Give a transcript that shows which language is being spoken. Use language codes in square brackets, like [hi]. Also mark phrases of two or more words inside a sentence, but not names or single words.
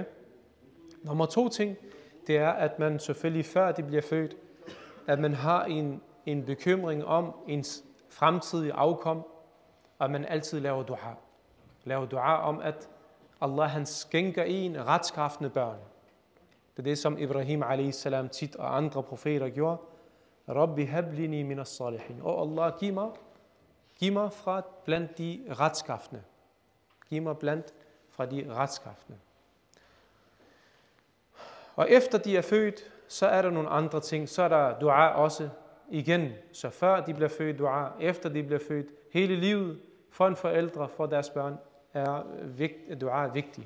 [da] Nummer 2 ting, det er, at man selvfølgelig før de bliver født, at man har en bekymring om ens fremtidige afkom, og man altid laver dua. Laver dua om, at Allah han skænker en retskræftende børn. Det er det, som Ibrahim a.s. tit og andre profeter gjorde. [ar] رب هب لي من الصالحين. [da] Allah, giv mig fra blandt de retskræftende. Giv mig blandt fra de retskræftende. Og efter de er født, så er der nogle andre ting. Så er der dua også igen. Så før de bliver født, dua. Efter de bliver født, hele livet for en forældre, for deres børn, er dua er vigtig.